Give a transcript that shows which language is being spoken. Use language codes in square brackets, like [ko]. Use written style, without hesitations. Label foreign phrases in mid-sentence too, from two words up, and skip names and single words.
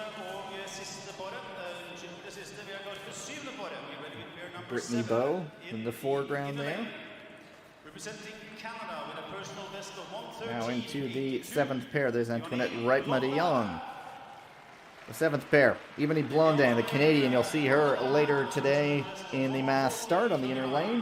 [no] og siste paret. Unnskyld, det siste. Vi er klart for 7. paret. [en] We ready with pair number Brittany 7 Bowe in the foreground the there. lane. Representing Canada with a personal best of 1:13. Now into the 7th pair, there's Antoinette Reitma-de-Jong. The 7th pair, Ebony Blondin, the Canadian. You'll see her later today in the mass start on the inner lane.